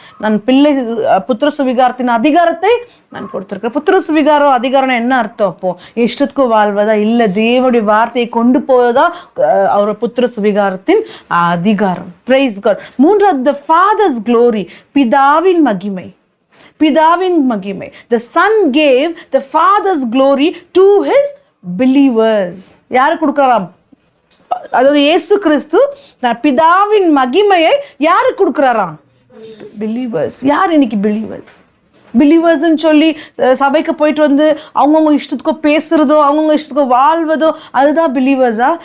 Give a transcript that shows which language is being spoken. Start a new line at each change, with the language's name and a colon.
Tamil: நான் புத்திர சுவிகாரத்தின் அதிகாரத்தை நான் கொடுத்துருக்கேன். புத்திர சுவிகாரம் அதிகாரம் என்ன அர்த்தம்? அப்போ இஷ்டத்துக்கு வாழ்வதா? இல்லை, தேவனுடைய வார்த்தையை கொண்டு போவதா அவர் புத்திர சுவிகாரத்தின் அதிகாரம். Price God. மூன்றாவது,
English: the father's glory,
Tamil: பிதாவின் மகிமை. பிதாவின் மகிமை.
English: The son gave the father's glory to his believers.
Tamil: யாரு கொடுக்கறாராம்? அதாவது இயேசு கிறிஸ்து பிதாவின் மகிமையை யாரு கொடுக்கறாராம்? பிலீவர்ஸ். யார் இன்னைக்கு பிலீவர்ஸ்? பிலீவர்ஸ்ன்னு சொல்லி சபைக்கு போயிட்டு அவங்கவுங்க இஷ்டத்துக்கோ பேசுறதோ, அவங்கவுங்க இஷ்டத்துக்கோ வாழ்வதோ, அதுதான் பிலீவர்ஸா?